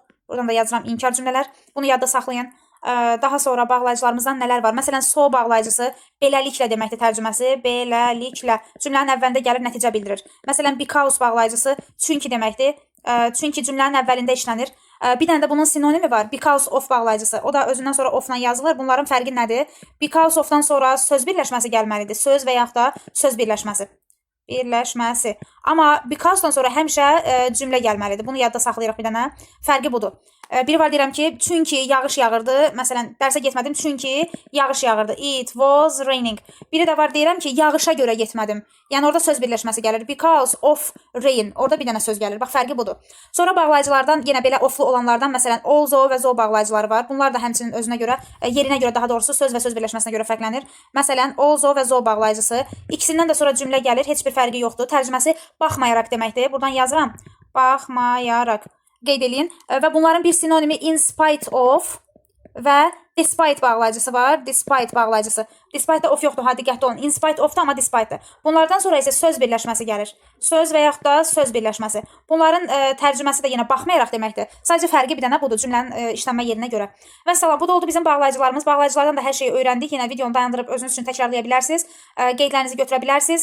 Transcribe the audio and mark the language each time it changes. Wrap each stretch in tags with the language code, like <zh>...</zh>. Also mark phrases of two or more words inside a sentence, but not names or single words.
<az>Buradan da yazıram inkar cümlələr. Bunu yadda saxlayın. Daha sonra bağlayıcılarımızdan nələr var? Məsələn, so bağlayıcısı beləliklə deməkdir tərcüməsi. Beləliklə. Cümlənin əvvəlində gəlir, nəticə bildirir. Məsələn, because bağlayıcısı çünki deməkdir. Çünki cümlənin əvvəlində işlənir. Bir dənə də bunun sinonimi var.</az> <en>Because of</en> <az>bağlayıcısı. O da özündən sonra of-la yazılır. Bunların fərqi nədir?</az> <en>Because of-</en> <az>dan sonra söz birləşməsi gəlməlidir. Söz və yaxud da söz birləşməsi. Amma because-dan sonra həmişə cümlə gəlməlidir. Bunu yadda saxlayırıq bir dənə. Fərqi budur. Biri var deyirəm ki, çünki yağış yağırdı. Məsələn, dərsə getmədim çünki yağış yağırdı.</az> <en>It was raining.</en> <az>Biri də var deyirəm ki, yağışa görə getmədim. Yəni orada söz birləşməsi gəlir.</az> <en>Because of rain.</en> <az>Orada bir dənə söz gəlir. Bax, fərqi budur. Sonra bağlayıcılardan yenə belə oflu olanlardan məsələn,</az> <en>also və zo</en> <az>bağlayıcıları var. Bunlar da həmçinin özünə görə, yerinə görə daha doğrusu söz və söz birləşməsinə görə fərqlənir. Məsələn,</az> <en>also və zo</en> <az>bağlayıcısı. İkisindən də sonra cümlə gəlir. Heç bir fərqi yoxdur. Tərcüməsi baxmayaraq deməkdir. Buradan yazıram. Baxmayaraq. Qeyd eləyin. Və bunların bir sinonimi</az> <en>in spite of</en> <az>və despite bağlayıcısı var. Despite bağlayıcısı. Despite-də of yoxdur, ha, diqqətli olun.</az> <en>In spite of</en> <az>da, amma despite-də. Bunlardan sonra isə söz birləşməsi gəlir. Söz və yaxud da söz birləşməsi. Bunların tərcüməsi də yenə baxmayaraq deməkdir. Sadəcə fərqi bir dənə budur cümlənin işlənmə yerinə görə. Və salam, bu da oldu bizim bağlayıcılarımız. Bağlayıcılardan da hər şeyi öyrəndik. Yenə videonu dayandırıb özünüz üçün təkrarlaya bilərsiniz. Qeydlərinizi götürə bilərsiniz.</az>